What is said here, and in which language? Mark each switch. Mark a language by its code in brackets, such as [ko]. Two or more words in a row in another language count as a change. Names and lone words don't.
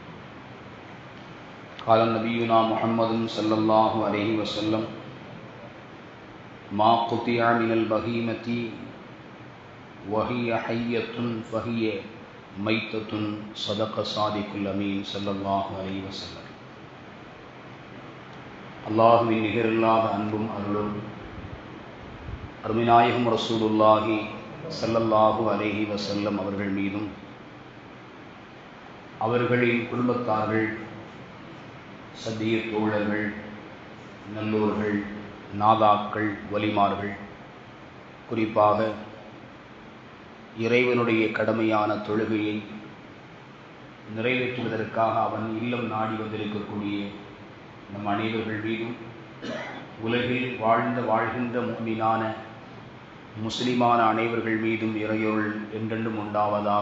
[ar] قال نبينا محمد صلى الله عليه وسلم: ما قطع من البهيمة وهي حية فهي ميتة. صدق صادق الأمين صلى الله عليه وسلم. [ta] அல்லாஹுவின் நிகரில்லாத அன்பும் அருளும் அருமைநாயகம் [ar] رسول الله صلى الله عليه وسلم [ta] அவர்கள் மீதும் அவர்களின் குடும்பத்தார்கள், சத்திய தோழர்கள், நல்லோர்கள், நாதாக்கள், வலிமார்கள், குறிப்பாக இறைவனுடைய கடமையான தொழுகையை நிறைவேற்றுவதற்காக அவன் இல்லம் நாடி வந்திருக்கக்கூடிய நம் அனைவர்கள் மீதும், உலகில் வாழ்கின்ற முஃமினான முஸ்லிமான அனைவர்கள் மீதும் இறையொருள் என்றென்றும் உண்டாவதாக.